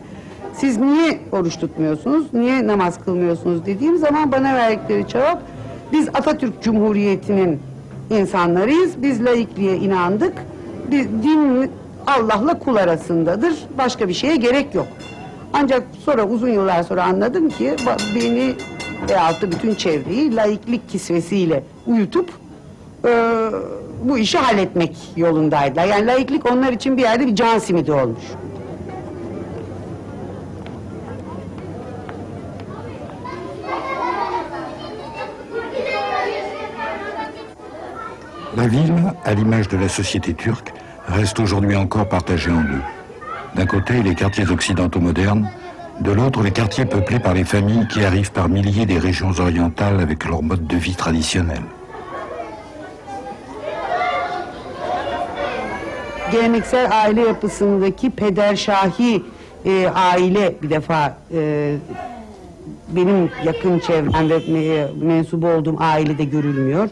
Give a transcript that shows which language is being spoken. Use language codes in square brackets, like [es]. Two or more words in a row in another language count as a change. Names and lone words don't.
[tr] Siz niye oruç tutmuyorsunuz, niye namaz kılmıyorsunuz dediğim zaman bana verdikleri cevap, biz Atatürk Cumhuriyeti'nin insanlarıyız, biz laikliğe inandık, din Allah'la kul arasındadır, başka bir şeye gerek yok. Ancak sonra uzun yıllar sonra anladım ki beni veyahut da bütün çevreyi laiklik kisvesiyle uyutup bu işi halletmek yolundaydılar. Yani laiklik onlar için bir yerde bir can simidi olmuş. [fr] La ville, à l'image de la société turque, reste aujourd'hui encore partagée en deux. D'un côté, les quartiers occidentaux modernes, de l'autre, les quartiers peuplés par les familles qui arrivent par milliers des régions orientales avec leur mode de vie traditionnel. [tr] Geleneksel aile yapısındaki pederşahi aile bir defa benim yakın çevremde mensup olduğum ailede görülmüyor.